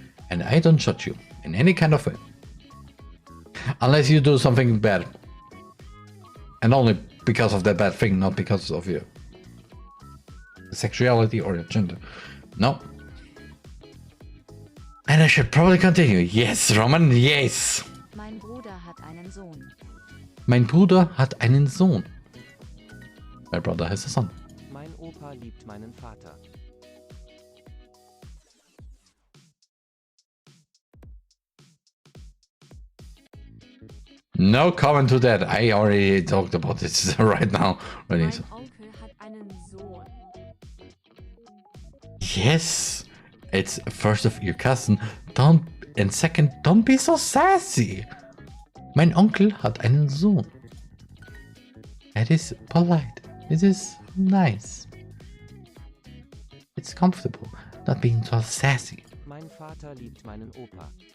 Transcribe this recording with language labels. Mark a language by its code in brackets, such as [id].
[en] And I don't judge you in any kind of way. Unless you do something bad. And only because of that bad thing, not because of your sexuality or your gender. No. And I should probably continue. Yes, Roman, yes. [de] Mein Bruder hat einen Sohn. Mein Bruder hat einen Sohn. [en] My brother has a son. [de] Mein Opa liebt meinen Vater. [en] No comment to that. I already talked about this right now. [de] Mein Onkel hat einen Sohn. [en] Yes, it's first of your cousin. And second, don't be so sassy. [de] Mein Onkel hat einen Sohn. [en] It is polite. It is nice. It's comfortable, not being so sassy. [de] Mein Vater liebt meinen Opa.